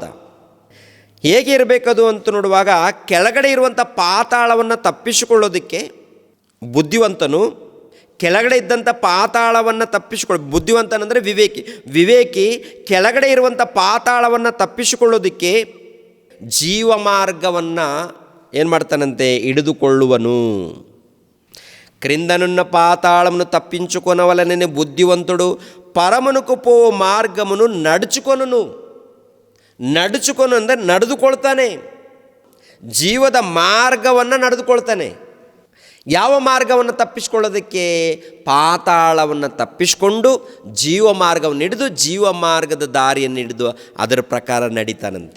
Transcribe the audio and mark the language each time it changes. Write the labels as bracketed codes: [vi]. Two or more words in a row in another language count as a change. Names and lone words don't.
[kn] ಹೇಗೆ ಇರಬೇಕದು ಅಂತ ನೋಡುವಾಗ, ಕೆಳಗಡೆ ಇರುವಂಥ ಪಾತಾಳವನ್ನು ತಪ್ಪಿಸಿಕೊಳ್ಳೋದಕ್ಕೆ ಬುದ್ಧಿವಂತನು, ಕೆಳಗಡೆ ಇದ್ದಂಥ ಪಾತಾಳವನ್ನು ಬುದ್ಧಿವಂತನಂದರೆ ವಿವೇಕಿ ಕೆಳಗಡೆ ಇರುವಂಥ ಪಾತಾಳವನ್ನು ತಪ್ಪಿಸಿಕೊಳ್ಳೋದಕ್ಕೆ ಜೀವ ಮಾರ್ಗವನ್ನು ಏನು ಮಾಡ್ತಾನಂತೆ? ಹಿಡಿದುಕೊಳ್ಳುವನು. [te] క్రిందనున్న పాతాళమును తప్పించుకొనవలెనని బుద్ధివంతుడు పరమునకు పో మార్గమును ನಡುಚಿಕೊನು. [kn] ನಡುಚಿಕೊನು ಅಂದರೆ ನಡೆದುಕೊಳ್ತಾನೆ, ಜೀವದ ಮಾರ್ಗವನ್ನು ನಡೆದುಕೊಳ್ತಾನೆ. ಯಾವ ಮಾರ್ಗವನ್ನು ತಪ್ಪಿಸಿಕೊಳ್ಳೋದಕ್ಕೆ? ಪಾತಾಳವನ್ನು ತಪ್ಪಿಸಿಕೊಂಡು ಜೀವ ಮಾರ್ಗವನ್ನು ಹಿಡಿದು, ಜೀವ ಮಾರ್ಗದ ದಾರಿಯನ್ನು ಹಿಡಿದು ಅದರ ಪ್ರಕಾರ ನಡೀತಾನಂತೆ.